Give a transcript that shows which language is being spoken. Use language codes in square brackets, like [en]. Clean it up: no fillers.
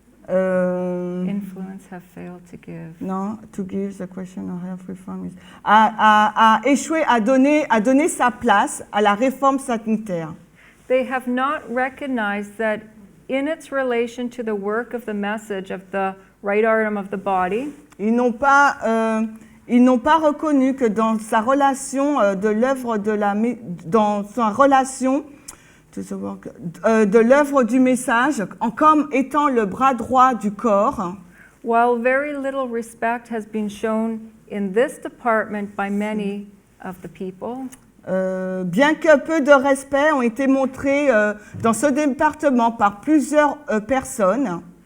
[en] Influence have failed to give. [fr] non, [en] to give the question of health reform is, [fr] a échoué à donner sa place à la réforme sanitaire. [en] They have not recognized that in its relation to the work of the message of the right arm of the body, [fr] Ils n'ont pas reconnu que dans sa relation de l'œuvre dans sa relation de l'œuvre du message, comme étant le bras droit du corps, [en] while very little respect has been shown in this department by many of the people, [fr] bien que peu de respect ont été montrés dans ce département par plusieurs personnes